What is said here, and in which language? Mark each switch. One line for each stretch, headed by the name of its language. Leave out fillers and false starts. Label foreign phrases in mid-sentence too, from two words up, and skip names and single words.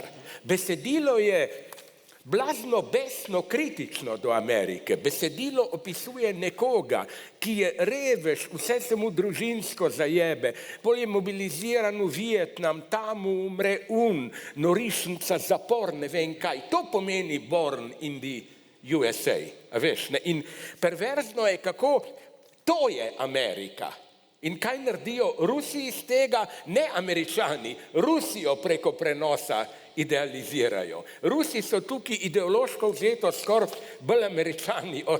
Slovenian: Besedilo je blazno besno kritično do Amerike. Besedilo opisuje nekoga, ki je revež, vse se mu družinsko zajebe, pol je mobiliziran v Vietnam, tam umre norišnica, zapor, ne vem kaj. To pomeni Born in the USA. A veš, ne? In perverzno je, kako to je Amerika. In kaj naredijo Rusi iz tega? Ne Američani, Rusijo preko prenosa idealizirajo. Rusi so tukaj ideološko vzeto skoraj bolj Američani od...